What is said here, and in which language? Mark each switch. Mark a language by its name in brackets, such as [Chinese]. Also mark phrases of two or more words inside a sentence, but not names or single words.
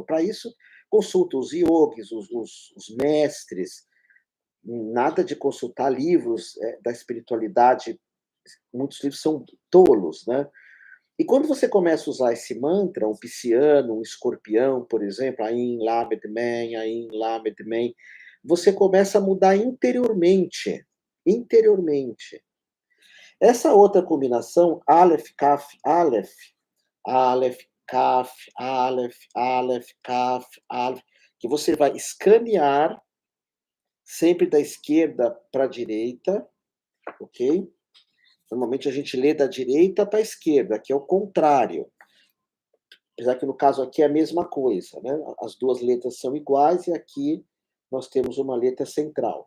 [Portuguese] Para isso, consulta os yogis, os mestres, nada de consultar livros da espiritualidade, muitos livros são tolos, né? E quando você começa a usar esse mantra, um pisciano, um escorpião, por exemplo, [Hebrew] Ain Lamed Men, Ain Lamed Men, [Portuguese] você começa a mudar interiormente. Interiormente. Essa outra combinação, [Hebrew] Aleph, Kaf, Aleph, Aleph, Kaf, Aleph, Aleph, Kaf, Aleph, [Portuguese] que você vai escanear sempre da esquerda para a direita, ok? Normalmente a gente lê da direita para a esquerda, que é o contrário. Apesar que no caso aqui é a mesma coisa, né? As duas letras são iguais e aqui nós temos uma letra central.